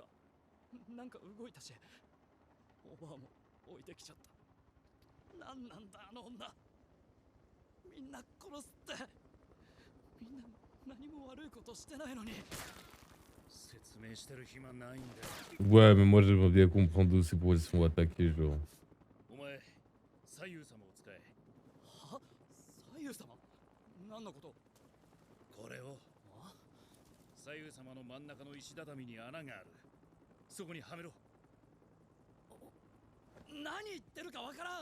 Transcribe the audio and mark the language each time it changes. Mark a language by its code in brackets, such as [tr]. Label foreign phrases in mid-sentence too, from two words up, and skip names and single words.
[ja] なんか動いたし、おばあも置いてきちゃった。なんなんだあの女。みんな殺すって。みんな何も悪いことしてないのに。説明してる暇ないんだよ。 [fr] Ouais, mais moi j'aimerais bien comprendre d'où c'est pour ils se font attaquer, genre. [ja] お前、左右様を使え。は？左右様？何のこと？これを。左右様の真ん中の石畳に穴がある。そこにはめろ。何言ってるかわからん。